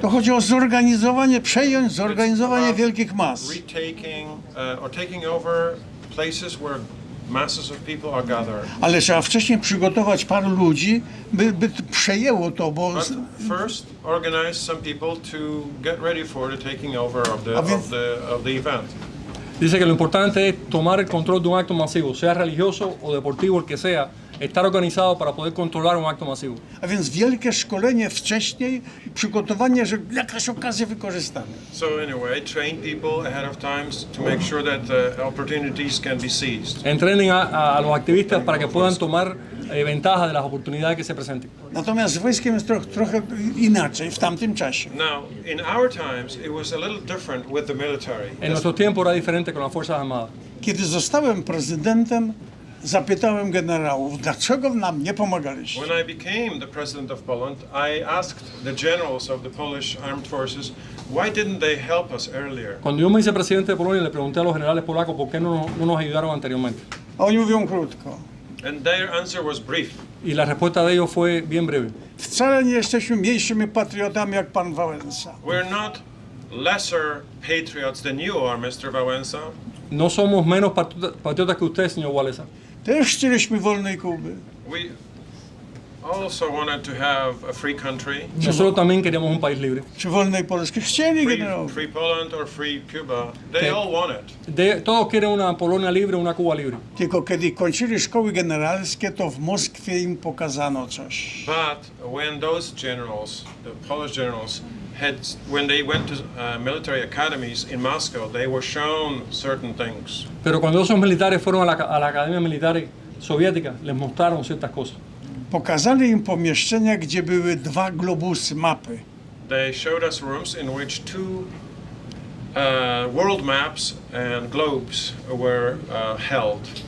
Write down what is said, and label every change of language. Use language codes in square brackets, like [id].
[pl] To chodzi o przejąć zorganizowanie wielkich mas. [en] Retaking or taking over places where masses of people are gathered. [pl] Ale trzeba wcześniej przygotować paru ludzi, by przejęło to, bo... [en] But first, organize some people to get ready for the taking over of the event. [es] Dice que lo importante es tomar el control de un acto masivo, sea religioso o deportivo, el que sea, estar organizado para poder controlar un acto masivo. [pl] A więc wielkie szkolenie wcześniej, przygotowanie, że jakaś okazję wykorzystamy. [en] So anyway, train people ahead of time to make sure that opportunities can be seized. [es] Entrenen a los activistas para que puedan tomar ventaja de las oportunidades que se presenten. [pl] Natomiast z wojskiem jest trochę inaczej w tamtym czasie. [en] Now, in our times, it was a little different with the military. [es] En nuestro tiempo era diferente con las Fuerzas Armadas. [pl] Kiedy zostałem prezydentem, Zapytałem generałów, dlaczego nam nie pomagaliście? [en] When I became the president of Poland, I asked the generals of the Polish armed forces, why didn't they help us earlier? [es] Cuando yo me hice presidente de Polonia, le pregunté a los generales polacos por qué no nos ayudaron anteriormente. [pl] A oni mówią krótko. [en] And their answer was brief. [es] Y la respuesta de ellos fue bien breve. [pl] Wcale nie jesteśmy mniejszymi patriotami jak pan Wałęsa. [en] We're not lesser patriots than you are, Mr. Walesa. [es] No somos menos patriotas que usted, señor Walesa. [pl] Też chcieliśmy wolnej Kuby. [en] We also wanted to have a free country. [es] Nosotros también queríamos un país libre. [pl] Czy wolnej Polski chcieli [en] Free, [pl] generałowie? [en] free Poland or free Cuba. They all want it. [es] Todos quieren una Polonia libre, una Cuba libre. [pl] Tylko kiedy kończyli szkoły generalskie, to w Moskwie im pokazano coś. [en] But when those generals, the Polish generals, when they went to military academies in Moscow, they were shown certain things. [es] Pero cuando esos militares fueron a la academia militar soviética, les mostraron ciertas cosas. [pl] Pokazali im pomieszczenia, gdzie były dwa globusy, mapy. [en] They showed us rooms in which two world maps and globes were held.